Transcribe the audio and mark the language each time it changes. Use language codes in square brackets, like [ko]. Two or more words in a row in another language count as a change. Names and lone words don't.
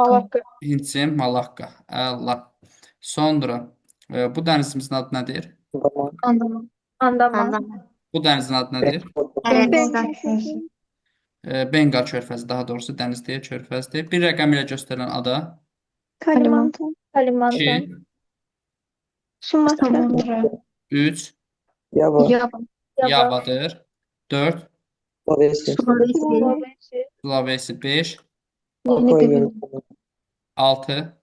[az] Malakka. Hindçin, Malakka, əla. Sonra bu dənizimizin adı nədir? Daman. Andaman. Bu dənizin adı nədir? Ərəbistan, Benqal körfəzi, daha doğrusu dəniz deyil, körfəzdir. Bir rəqəm ilə göstərilən ada. Kalimantan, Kalimantan. 2, Sumatra, Sumatra. 3, Yava. Yaba. Yavadır. 4, Sulawesi. Sulawesi. Sulawesi, 5, Papua Yeni 6,